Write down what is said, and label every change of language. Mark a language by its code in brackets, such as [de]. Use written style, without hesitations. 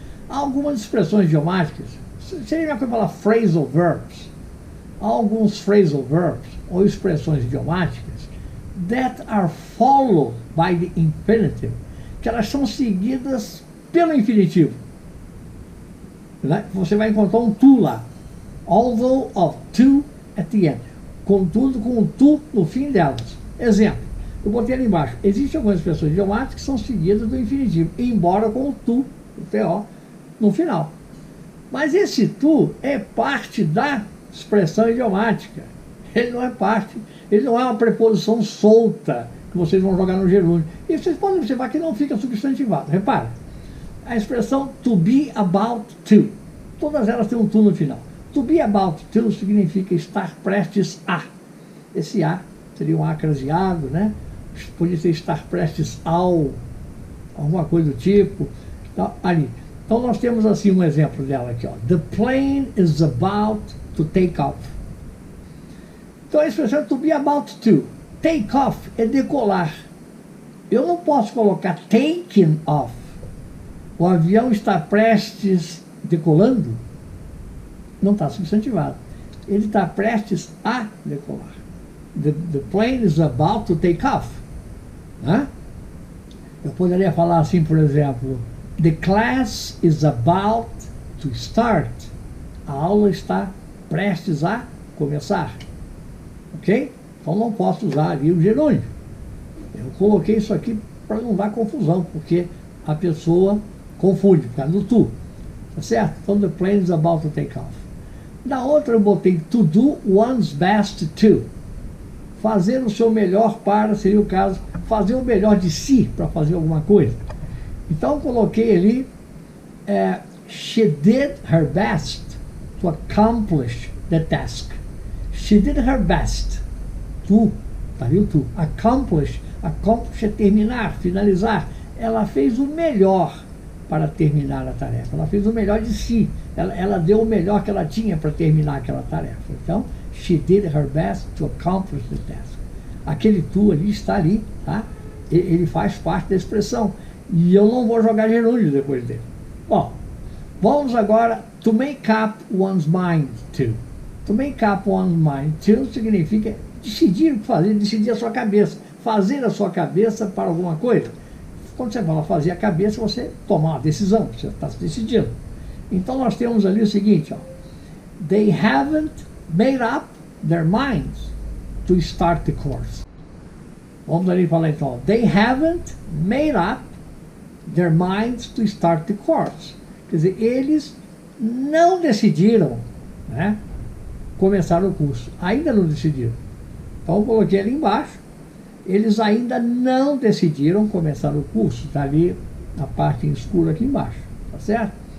[pt] Há algumas expressões idiomáticas, seria melhor falar phrasal verbs. Há alguns phrasal verbs, ou expressões idiomáticas, [en] that are followed by the infinitive, [pt] que elas são seguidas pelo infinitivo. né? Você vai encontrar um to lá. [en] Although of to at the end. [pt] Contudo, com um to no fim delas. Exemplo, eu botei ali embaixo. Existem algumas expressões idiomáticas que são seguidas do infinitivo, embora com o to, o to, no final. Mas esse to é parte da expressão idiomática. Ele não é parte, ele não é uma preposição solta que vocês vão jogar no gerúndio. E vocês podem observar que não fica substantivado. Repara, a expressão to be about to, todas elas têm um to no final. To be about to significa estar prestes a. Esse a seria um a craseado, né? Podia ser estar prestes ao, alguma coisa do tipo. Então, ali. Então nós temos assim um exemplo dela aqui, ó. [en] The plane is about to take off. [pt] Então a expressão to be about to. Take off é decolar. Eu não posso colocar taken off. O avião está prestes decolando? Não está substantivado. Ele está prestes a decolar. [en] The plane is about to take off. [pt] Né? Eu poderia falar assim, por exemplo, [en] the class is about to start. [pt] A aula está prestes a começar. Ok? Então não posso usar ali o gerúndio. Eu coloquei isso aqui para não dar confusão, porque a pessoa confunde, por causa do to. Tá certo? [en] Então the plane is about to take off. [pt] Na outra eu botei to do one's best to. Fazer o seu melhor para, seria o caso, fazer o melhor de si para fazer alguma coisa. Então eu coloquei ali, [en] she did her best to accomplish the task. She did her best to, [pt] tá viu, [en] to, accomplish [pt] é terminar, finalizar. Ela fez o melhor para terminar a tarefa. Ela fez o melhor de si. Ela deu o melhor que ela tinha para terminar aquela tarefa. [en] Então, she did her best to accomplish the task. [pt] Aquele to ali está ali, tá? Ele faz parte da expressão. E eu não vou jogar gerúndio depois dele. Bom, vamos agora to make up one's mind to. To make up one's mind to significa decidir o que fazer, decidir a sua cabeça. Fazer a sua cabeça para alguma coisa. Quando você fala fazer a cabeça, você toma uma decisão, você está se decidindo. Então nós temos ali o seguinte, ó. [en] They haven't made up their minds to start the course. [pt] Vamos ali falar então. [en] They haven't made up their minds to start the course. [pt] Quer dizer, eles não decidiram, né, começar o curso. Ainda não decidiram. Então eu coloquei ali embaixo. Eles ainda não decidiram começar o curso. Está ali na parte escura aqui embaixo. Tá certo?